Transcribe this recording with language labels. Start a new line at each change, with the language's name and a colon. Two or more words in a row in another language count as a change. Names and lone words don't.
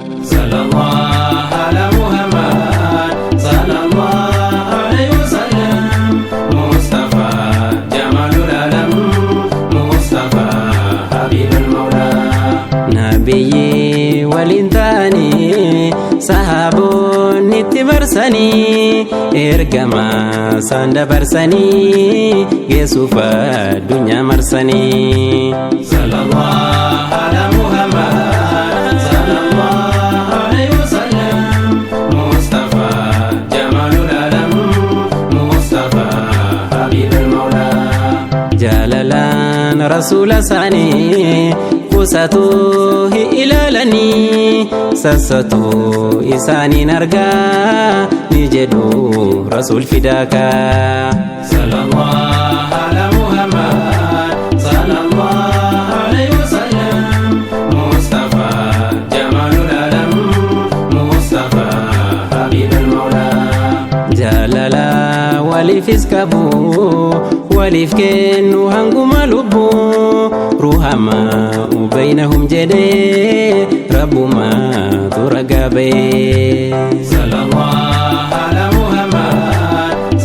Arabic: صلى الله على محمد، صلى الله عليه وسلم. مصطفى جمال العالم، مصطفى حبيب المولى.
Oromo: Nabiyyi waliin ta'anii, sahaabonni itti marsanii, ergama isaan dabarsanii, geessuuf addunyaa marsanii.
Arabic: صلى الله على محمد، صلى الله عليه وسلم. مصطفى جمال العالم، مصطفى حبيب المولى.
Oromo: Jaalalaan Rasuula isaanii qusatoo hin ilaalanii, sassatoo isaaniin argaa ni jedhu Rasuul Fidaakaa.
Arabic: صلى الله على محمد، صلى الله عليه وسلم. مصطفى جمال العالم، مصطفى حبيب المولى.
Oromo: Jaalala waliifis qabu, waliif kennu hanguma lubbu.
Arabic: رحماء بينهم
Oromo: jedhe, Rabbuma tu ragaa ba'e.
Arabic: صلى الله على محمد,